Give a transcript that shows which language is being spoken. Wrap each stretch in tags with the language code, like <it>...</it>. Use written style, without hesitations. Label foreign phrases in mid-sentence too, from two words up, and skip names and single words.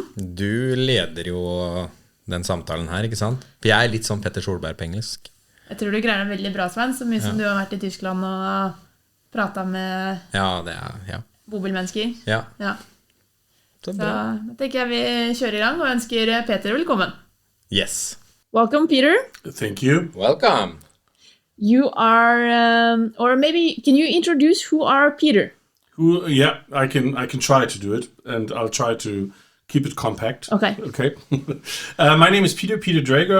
<no>Du leder jo den samtalen her, ikke sant? For jeg er litt sånn Petter Solberg på engelsk. Jeg tror du greier det veldig bra, Svein, så mye som du har vært i Tyskland og pratet med bobilmennesker. Ja. Ja. Så Så bra. da tenker jeg vi kjører i gang og ønsker Peter velkommen.</no> <en>Yes. Welcome, Peter. Thank you. Welcome. You are, or maybe, can you introduce who are Peter? Yeah, I can try to do it, and I'll try to keep it compact. Okay. Okay. My name is Peter Drager.</en>